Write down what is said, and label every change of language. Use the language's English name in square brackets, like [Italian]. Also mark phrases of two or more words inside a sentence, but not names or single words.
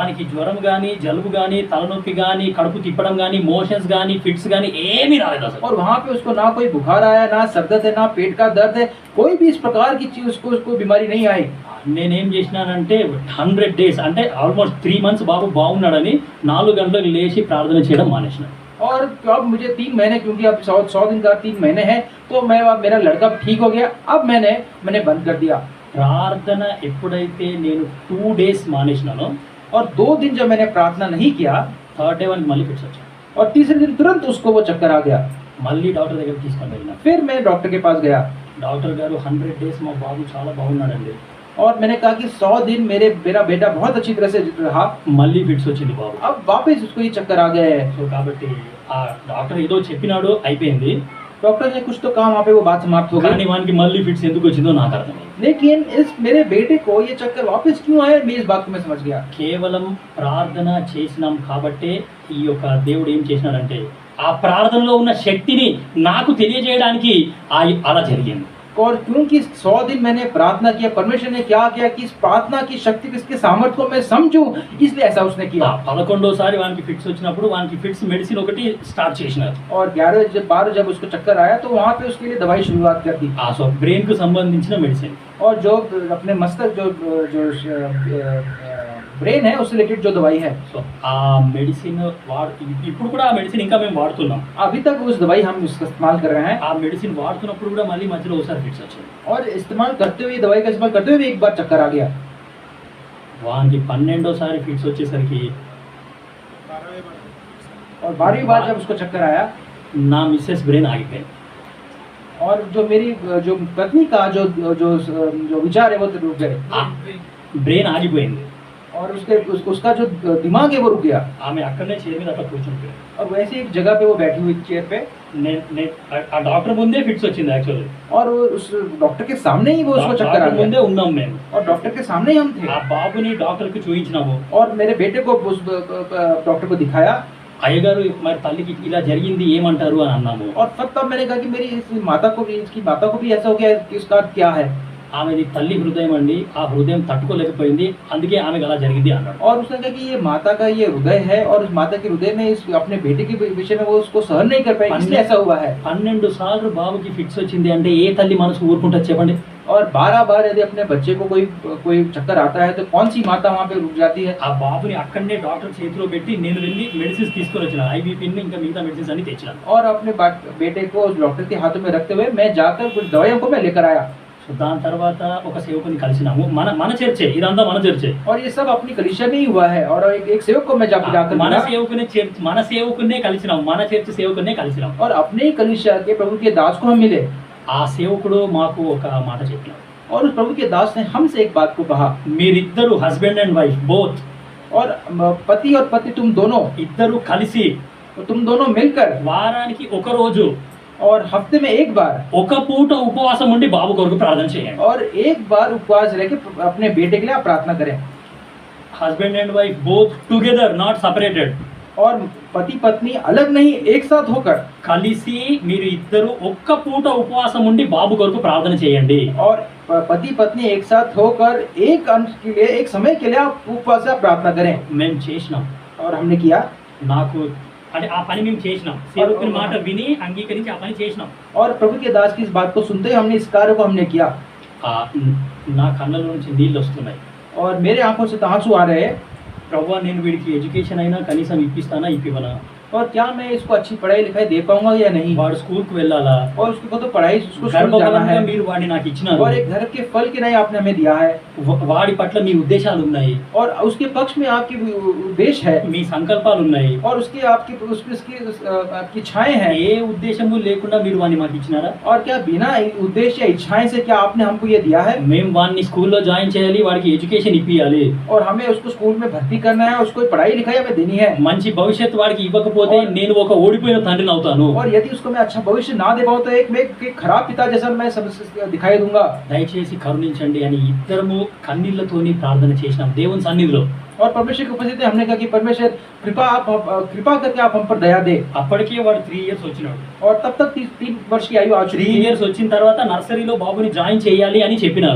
[Telugu] వానికి జ్వరం గానీ, జలుబు గానీ, తలనొప్పి గానీ, కడుపు తిప్పడం గానీ, మోషన్స్ గానీ, ఫిట్స్ గానీ ఏమీ రాలేదు అసలు. [Hindi] और वहाँ पे उसको ना कोई बुखार आया, ना सर दर्द है, ना पेट का दर्द है, कोई भी इस प्रकार की चीज उसको बीमारी नहीं आई। [Telugu] నేనేం చేసినానంటే 100 డేస్ అంటే [English] almost 3 months [Telugu] బాబు బాగున్నాడని 4 గంటలకు లేచి ప్రార్థన చేయడం మానేసినాను. [Hindi] और अब मुझे 3 महीने, क्योंकि अब 100 दिन का 3 महीने है, तो मैं अब मेरा लड़का ठीक हो गया, अब मैंने बंद कर दिया। [Telugu] ప్రార్థన ఎప్పుడైతే నేను 2 డేస్ మానేసినానో [Hindi] और 2 दिन जब मैंने प्रार्थना नहीं किया, [English] third day [Telugu] వానికి మళ్ళీ ఫిట్స్ వచ్చాయి. [Hindi] और तीसरे दिन तुरंत उसको वो चक्कर आ गया। [Telugu] మళ్ళీ డాక్టర్ దగ్గరికి తీసుకొని వెళ్ళినా. [Hindi] फिर मैं डॉक्टर के पास गया, [Telugu] డాక్టర్ గారు 100 డేస్ మా బాబు చాలా బాగున్నాడండి, [Hindi] और मैंने कहा कि 100 दिन मेरा बेटा बहुत अच्छी तरह से रहा, [Telugu] మళ్ళీ ఫిట్స్ వచ్చింది బాబు. [Hindi] अब वापस उसको ये चक्कर आ गया है। [Telugu] సో కాబట్టి ఆ డాక్టర్ ఏదో చెప్పినాడు, అయిపోయింది. [Hindi] डॉक्टर ने कुछ तो कहा, वहाँ पे वो बात समाप्त हो [Telugu] కానీ [Hindi] गई, [Telugu] వానికి మళ్ళీ ఫిట్స్ ఎందుకు వచ్చిందో నాకు అర్థమైంది. [Hindi] लेकिन इस मेरे बेटे को ये चक्कर वापस क्यों आया, मैं इस बात को मैं समझ गया। [Telugu] కేవలం ప్రార్థన చేసినాం కాబట్టే ఈ యొక్క దేవుడు ఏం చేసినాడంటే ఆ ప్రార్థనలో ఉన్న శక్తిని నాకు తెలియజేయడానికి అలా జరిగింది. [Hindi] और क्योंकि 100 दिन मैंने प्रार्थना किया, परमेश्वर ने क्या किया कि इस प्रार्थना की शक्ति, इसके सामर्थ्य को मैं समझूं, इसलिए ऐसा उसने किया। [Telugu] 11వ సారి వానికి ఫిట్స్ వచ్చినప్పుడు వానికి [English] fits medicine [Telugu] ఒకటి స్టార్ట్ చేసినారు. [Hindi] और 12 जब उसको चक्कर आया तो वहाँ पे उसके लिए दवाई शुरुआत कर दी, [English] so brain [Telugu] కు సంబంధించిన మెడిసిన్. [Hindi] और जो अपने मस्तक जो ब्रेन है उससे रिलेटेड जो दवाई है, [Telugu] సో ఆ మెడిసిన్ ఇప్పుడు కూడా ఆ మెడిసిన్ ఇంకా మేము వాడుతున్నాం. [Hindi] अभी तक उस दवाई हम उसका इस्तेमाल कर रहे हैं [Telugu] ఆ మెడిసిన్ వాడుతున్నప్పుడు కూడా మళ్ళీ మధ్యలో ఒకసారి ఫిట్స్ వచ్చింది. [Hindi] और इस्तेमाल करते हुए दवाई का इस्तेमाल करते हुए भी एक बार चक्कर आ गया। [Telugu] వానికి 12వ సారి ఫిట్స్ వచ్చేసరికి [Hindi] और 12वीं बार जब उसको चक्कर आया [Telugu] నా [English] missus brain [Telugu] ఆగిపోయింది. [Hindi] और जो मेरी जो पत्नी का जो जो जो विचार है वो रुक गए [Telugu] బ్రెయిన్ ఆగిపోయింది. [Hindi] और उसका जो दिमाग है वो रुक गया [Telugu] ఆమె అక్కడనే చైర్ మీద అట్లా కూర్చుంటుంది. [Hindi] और वैसे एक जगह पे वो बैठी हुई चेयर पे [Telugu] ఆ డాక్టర్ ముందే ఫిట్స్ వచ్చింది యాక్చువల్లీ. [Hindi] और उस डॉक्टर के सामने ही वो उसको चक्कर आ [Telugu] డాక్టర్ [Hindi] गया [Telugu] ముందే ఉన్నాం మేము. [Hindi] और डॉक्टर के सामने ही हम थे [Telugu] ఆ బాబుని డాక్టర్కి చూపించినాము. [Hindi] और मेरे बेटे को उस डॉक्टर को दिखाया [Telugu] అయ్యగారు మరి తల్లికి ఇలా జరిగింది ఏమంటారు అని అన్నాము. [Hindi] और तब मैंने कहा कि मेरी इस माता को भी इसकी माता को भी ऐसा हो गया है कि उसका क्या है [Telugu] ఆమెది తల్లి హృదయం అండి, ఆ హృదయం తట్టుకోలేకపోయింది, అందుకే ఆమెకు అలా జరిగింది అన్నాడు. [Hindi] और उसने कहा कि ये माता का ये हृदय है और उस माता के हृदय में इस अपने बेटे के विषय में वो उसको सहन नहीं कर पाई इसलिए ऐसा हुआ है। [Telugu] 12 సార్లు బాబుకి ఫిట్స్ వచ్చింది అంటే ఏ తల్లి మనసు ఊరుకుంటా చెప్పండి. [Hindi] और 12 बार यदि अपने बच्चे को कोई चक्कर आता है तो कौन सी माता वहाँ पे रुक जाती है। [Telugu] ఆ బాబుని అక్కడనే డాక్టర్ చేతిలో పెట్టి నేను వెళ్ళి మెడిసిన్స్ తీసుకొని వచ్చిన, ఐబీపీని ఇంకా మిగతా మెడిసిన్స్ అన్ని తెచ్చినాను. [Hindi] और अपने बेटे को उस डॉक्टर के हाथों में रखते हुए मैं जाकर कुछ दवाइयों को मैं लेकर आया। [Telugu] సో దాని తర్వాత ఒక సేవకుని కలిసినాము. మన చర్చే, ఇదంతా మన చర్చే. [Hindi] और ये सब अपनी कलीसिया में ही हुआ है और एक सेवक को मैं जाकर [Telugu] మన [Hindi] मिला [Telugu] సేవకునే చర్చ్, మన సేవకునే కలిసినాం, మన చర్చ్ సేవకునే కలిసినాం. [Hindi] और अपने ही कलीसिया के प्रभु के दास को हम मिले [Telugu] ఆ సేవకుడు మాకు ఒక మాట చెప్పినాడు. [Hindi] और उस प्रभु के दास ने हमसे एक बात को कहा [Telugu] మీరిద్దరు [English] husband and wife both [Hindi] और पति और पत्नी तुम दोनों [Telugu] ఇద్దరు కలిసి [Hindi] तुम दोनों मिलकर [Telugu] వారానికి ఒక రోజు [Hindi] और हफ्ते में एक बार [Telugu] ఒక పూట ఉపవాసం ఉండి బాబు కొరకు ప్రార్థన చేయండి. [Hindi] और एक बार उपवास रह के अपने बेटे के लिए आप प्रार्थना करें। [English] Husband and wife both together, not separated. [Hindi] और पति पत्नी अलग नहीं एक साथ होकर [Telugu] కలిసి మీరు ఇద్దరు ఒక్క పూట ఉపవాసం ఉండి బాబు కొరకు ప్రార్థన చేయండి. [Hindi] और पति पत्नी एक साथ होकर एक अंश के लिए एक समय के लिए आप उपवास से आप प्रार्थना करें। [Telugu] మేము చేసినాం. [Hindi] और हमने किया [Telugu] నాకు అంటే ఆ పని మేము చేసినాం. సేవకుని మాట విని అంగీకరించి ఆ పని చేసినాం. [Hindi] और प्रभु के दास की इस बात को सुनते ही हमने इस कार्य को हमने किया [Telugu] నా కళ్ళ నుంచి నీళ్ళు వస్తున్నాయి. [Hindi] और मेरे आंखों से आंसू आ रहे हैं। [Telugu] ప్రభువా నేను వీడికి ఎడ్యుకేషన్ అయినా కనీసం ఇప్పిస్తానా ఇప్పివనా? [Hindi] और क्या मैं इसको अच्छी पढ़ाई लिखाई दे पाऊंगा या नहीं। [Telugu] వాడు స్కూల్కి వెళ్ళాలా? [Hindi] और उसको तो पढ़ाई उसको स्कूल जाना [Telugu] గర్భఫలంగా [Hindi] है [Telugu] మీరు వాడిని నాకు ఇచ్చినారు. [Hindi] और एक घर के फल के नहीं आपने हमें दिया है [Telugu] వాడి పట్ల మీ ఉద్దేశాలు ఉన్నాయి, [Hindi] और उसके पक्ष में आपकी उद्देश्य है [Telugu] మీ సంకల్పాలు ఉన్నాయి. [Hindi] और उसकी आपकी आपकी इच्छाएं हैं। [Telugu] ఏ ఉద్దేశము లేకుండా మీరు వాడిని మాకు ఇచ్చినారా? [Hindi] और क्या बिना उद्देश्य या इच्छाएं से क्या आपने हमको ये दिया है। [Telugu] మేము వాడిని స్కూల్లో జాయిన్ చేయాలి, వాడికి ఎడ్యుకేషన్ ఇప్పియాలి, [Hindi] और हमें उसको स्कूल में भर्ती करना है, उसको पढ़ाई लिखाई हमें देनी है। [Telugu] మంచి భవిష్యత్తు వాడికి ఇవ్వకపోతే నేను ఒక ఓడిపోయిన తండ్రిని అవుతాను. [Hindi] और यदि उसको मैं अच्छा भविष्य ना दे पाऊँ तो एक खराब पिता जैसा मैं सब दिखाई दूंगा। [Telugu] దయచేసి కరుణించండి అని ఇద్దరము కన్నీళ్లతోని ప్రార్థన చేసినాం దేవుని సన్నిధిలో. [Hindi] और परमेश्वर की उपस्थिति हमने कहा कि परमेश्वर कृपा करके आप हम पर दया दे। [Telugu] అప్పటికే వాడు 3 ఇయర్స్ వచ్చినాడు. [Hindi] और तब तक 3 वर्ष की आयु आ चुकी 3 थी। [Telugu] ఇయర్స్ వచ్చిన తర్వాత నర్సరీలో బాబుని జాయిన్ చేయాలి అని చెప్పినారు.